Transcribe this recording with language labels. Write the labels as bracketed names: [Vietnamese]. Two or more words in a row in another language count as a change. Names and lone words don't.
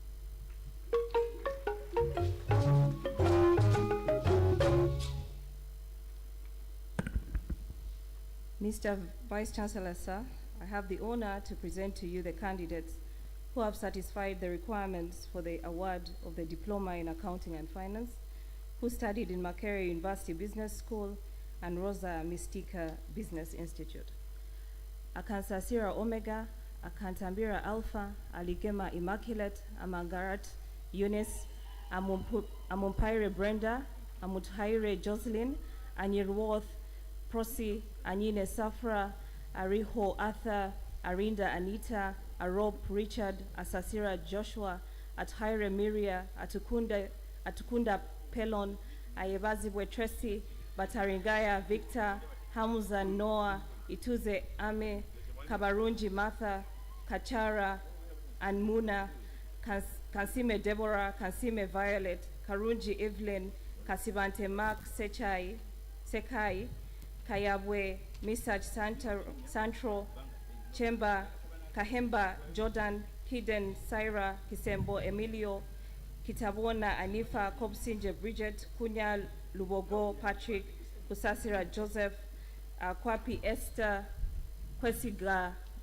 [English] Mr. Vice Chancellor, sir, I have the honor to present to you the candidates who have satisfied the requirements for the award of the Diploma in Accounting and Finance, who studied in Makerere University Business School and Rosa Mystica Business Institute. Akansasira Omega, Akantambira Alpha, Aligema Immaculate, Amangarat Eunice, Amumpaire Brenda, Amuthaire Jocelyn, Anyirworth Prosi, Anyine Safra, Ariho Arthur, Arinda Anita, Arop Richard, Asasira Joshua, Athaire Miria, Atukunda Pelon, Ayebazibwe Tracy, Bataringaya Victor, Hamza Noah, Ituze Ame, Kabarunji Martha, Kachara, and Muna, Kansime Deborah, Kansime Violet, Karunji Evelyn, Kasibante Mark Sekai, Kayabwe, Misach Santro, Chemba, Kahemba, Jordan, Hidden, Syra, Kisembo, Emilio, Kitabona, Anifa, Kobsinje, Bridget, Kunya, Lubogo, Patrick, Kusasira, Joseph, Kwapi, Esther, Kwesiga,